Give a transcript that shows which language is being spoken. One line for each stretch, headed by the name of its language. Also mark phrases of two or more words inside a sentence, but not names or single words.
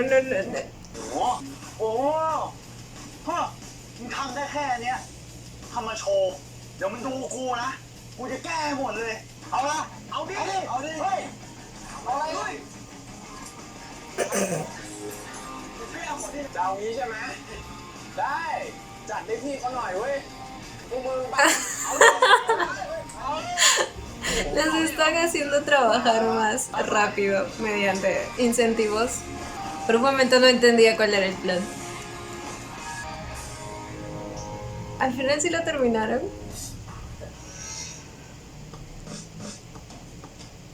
Thai: โอ้ฮะมึงทำได้แค่เนี้ยทำมาโชว์เดี๋ยวมึงดูกูนะกูจะแก้หมดเลยเอาละเอาดิเฮ้ยเอาอะไรเฮ้ยจะเอางี้ใช่ไหมได้จัดให้พี่เขาหน่อยเว้ยพวกมึงบ้าเอาดิ
Spanish: Les están haciendo trabajar más rápido mediante incentivos. Por un momento no entendía cuál era el plan. Al final sí lo terminaron.